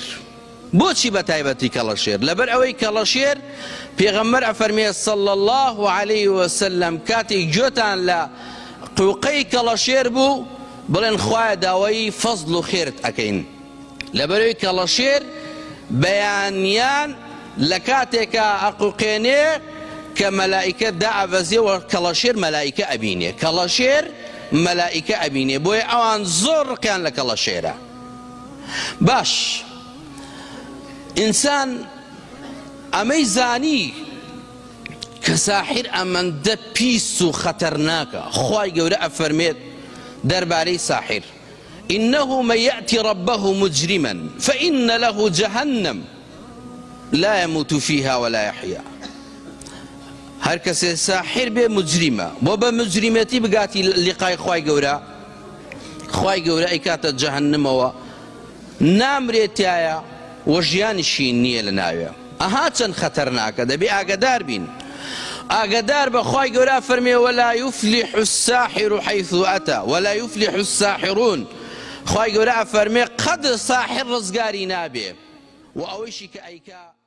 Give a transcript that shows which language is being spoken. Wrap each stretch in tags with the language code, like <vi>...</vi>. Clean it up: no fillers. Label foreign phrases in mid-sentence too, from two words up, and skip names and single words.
<ckb>بۆچی بە تایبەتی کەڵەشێر؟ لەبەر ئەوەی کەڵەشێر پێغەمبەر ئەفەرمێ</ckb> <ar>صلی الله علیه وسلم</ar> <ckb>کاتێک گوێتان لە قوقەی کەڵەشێر بوو بڵێن خوایە داوای فەزڵ و خێرت ئەکەین، لەبەرەوەی کەڵەشێر بەیانیان لە کاتێکە ئەقوقێنێ کە مەلائیکە دائەڤەزێ و کەڵەشێر مەلائیکە ئەبینێ، کەڵەشێر مەلائیکە ئەبینێ، بۆیە ئەوان زۆر ڕقیان لە کەڵەشێرە. باش ئینسان ئەمەی زانی کە ساحر ئەمەندە پیس و خەتەرناکە. خوای گەورە ئەفەرمێت دەربارەی ساحر:</ckb> <ar>إنه من يأتي ربه مجرما فإن له جهنم لا يموت فيها ولا يحيا.</ar> <ckb>هەر کەسێ ساحر بێ مجریمە، بۆ بە مجریمەتی بگاتی لقای خوای گەورە، خوای گەورە ئەیکاتە جەهەنەمەوە، نامرێتایە و ژیانیشی نییە لە ناوێ. ئەها چەند خەتەرناکە، دەبێ ئاگادار بین. ئاگادار بە خوای گەورە فەرمێ:</ckb> <ar>ولا يفلح الساحر حيث أتى ولا يفلح الساحرون.</ar> <ckb>خوای گەورە فەرمێ قەد ساحر ڕزگاری نابێ و ئەوەیشی کە ئەیکا</ckb>